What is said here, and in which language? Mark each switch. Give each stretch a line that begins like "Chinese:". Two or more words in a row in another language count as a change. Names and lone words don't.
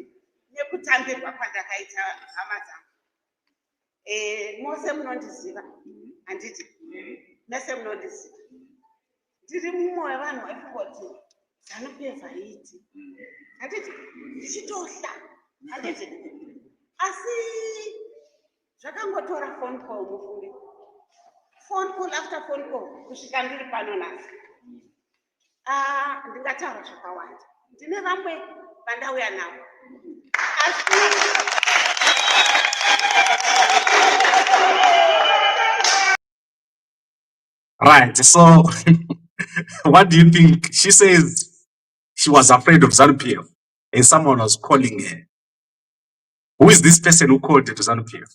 Shona: Mose munondiziva handiti mese munondiziva ndiri mumwe wevanhu vaifungoti ZANU-PF haiti handiti ndichitohla handiti asi zvakangotora
English: phone call
Shona: mufunge
English: phone call after phone call
Shona: kusvika ndiri pano nhasi ndingataura zvakawanda ndine vamwe vandauya navo asi
English: Right, so what do you think? She says she was afraid of ZANU-PF and someone was calling her. Who is this person who called her to ZANU-PF?